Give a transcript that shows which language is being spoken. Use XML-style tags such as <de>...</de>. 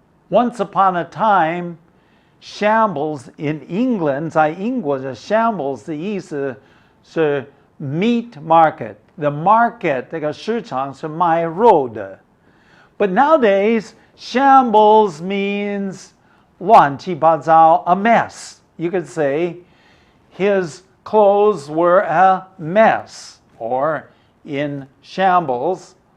<en>Once upon a time, shambles in England, 在英国的 shambles 的意思是 meat market.</en> <zh>The market, 这个市场是卖肉的.</zh> <en>But nowadays, shambles means 乱七八糟, a mess. You could say his clothes were a mess or in shambles.</en>